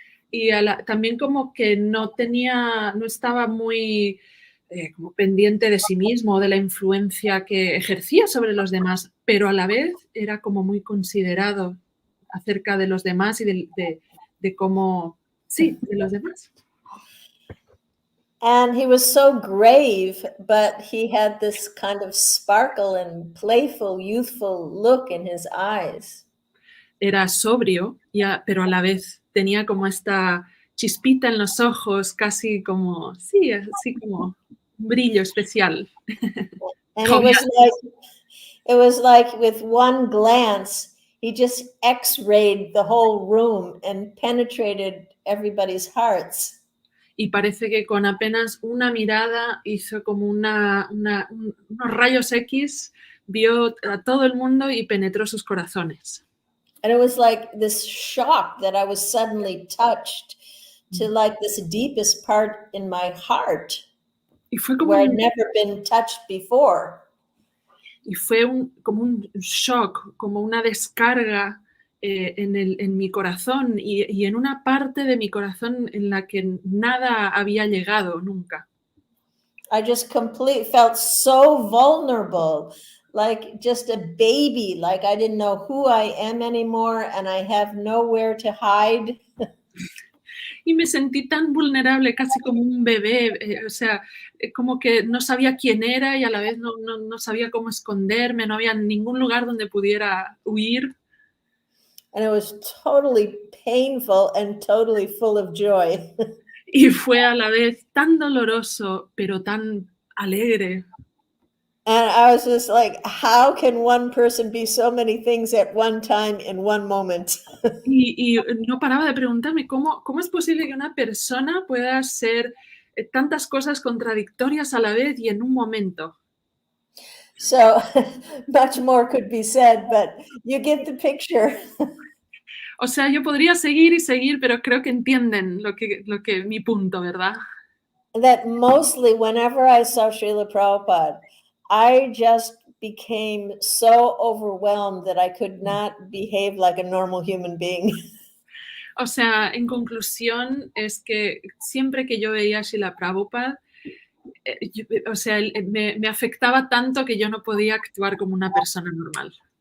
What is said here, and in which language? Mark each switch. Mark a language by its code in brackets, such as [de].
[es] Y también como que no estaba muy como pendiente de sí mismo, de la influencia que ejercía sobre los demás, pero a la vez era como muy considerado acerca de los demás y de cómo, sí, de los demás. [en] And he was so grave, but he had this kind of sparkle and playful, youthful look in his eyes. [es] Era sobrio, pero a la vez tenía como esta chispita en los ojos, casi como, sí, así como un brillo especial. [en] And it was like with one glance, he just X-rayed the whole room and penetrated everybody's hearts. [es] Y parece que con apenas una mirada hizo como unos rayos X, vio a todo el mundo y penetró sus corazones. [en] And it was like this shock that I was suddenly touched to like this deepest part in my heart, [es] y fue como [en] where I'd never been touched before. [es] Y fue como un shock, como una descarga en mi corazón y en una parte de mi corazón en la que nada había llegado nunca. [en] I just felt so vulnerable, like just a baby, like I didn't know who I am anymore and I have nowhere to hide. [es] Y me sentí tan vulnerable, casi como un bebé, o sea, como que no sabía quién era y a la vez no sabía cómo esconderme, no había ningún lugar donde pudiera huir. [en] And it was totally painful and totally full of joy. [es] Y fue a la vez tan doloroso, pero tan alegre. [en] And I was just like, how can one person be so many things at one time in one moment? [es] Y no paraba de preguntarme cómo es posible que una persona pueda ser tantas cosas contradictorias a la vez y en un momento. [en] So much more could be said, but you get the picture. [es] O sea, yo podría seguir y seguir, pero creo que entienden lo que mi punto, ¿verdad? [en] That mostly whenever I saw Srila Prabhupada, I just became so overwhelmed that I could not behave like a normal human being. [es] O sea, en conclusión, es que siempre que yo veía a Srila Prabhupada, o sea, me afectaba tanto que yo no podía actuar como una persona normal.